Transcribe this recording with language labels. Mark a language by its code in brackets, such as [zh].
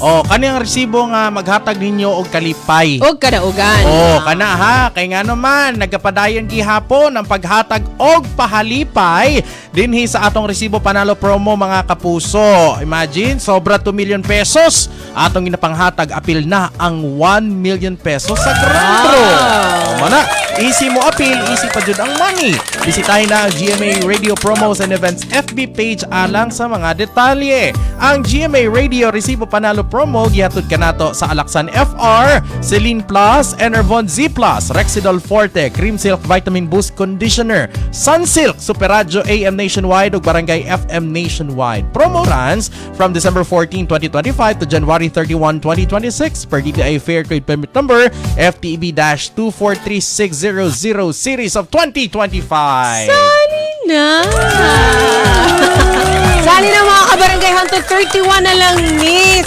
[ceb] O, kaniyang resibo nga maghatag ninyo og kalipay. Og kadaugan. O, kana ha, kay nga naman, nagkapadayon gihapon ang paghatag og pahalipay dinhi sa atong resibo panalo promo mga kapuso. Imagine, sobra 2 million pesos. Atong ginapanghatag, apil na ang 1 million pesos sa grand draw. Mana, easy mo apil, easy pa jud ang money. Bisitahin na ang GMA Radio Promos and Events FB page alang sa mga detalye. Ang GMA Radio Resibo Panalo Promo gihatod kanato sa Alaksan FR, Celine Plus, Enervon Z Plus, Rexidol Forte, Cream Silk Vitamin Boost Conditioner, Sunsilk, Superadio AM Nationwide ug Barangay FM Nationwide. [en] Promo runs from December 14, 2025 to January 31, 2026 per DTI Fair Trade Permit Number FTEB-243600 Series of 2025. [ceb] Sali na! Sali na mga kabarangay, hangtod 31 na lang ni.